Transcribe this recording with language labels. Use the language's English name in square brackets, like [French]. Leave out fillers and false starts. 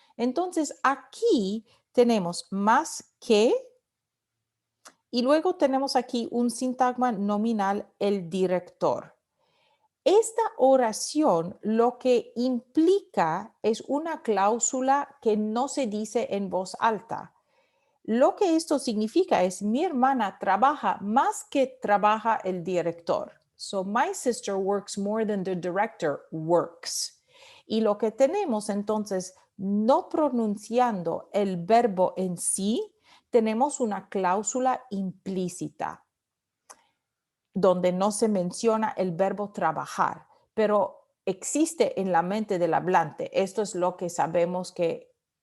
[Spanish] Entonces, aquí tenemos más que y luego tenemos aquí un sintagma nominal, el director. Esta oración lo que implica es una cláusula que no se dice en voz alta. Lo que esto significa es mi hermana trabaja más que trabaja el director. [English] So my sister works more than the director works. [Spanish] Y lo que tenemos entonces, no pronunciando el verbo en sí, tenemos una cláusula implícita donde no se menciona el verbo trabajar, pero existe en la mente del hablante. Esto es lo que sabemos que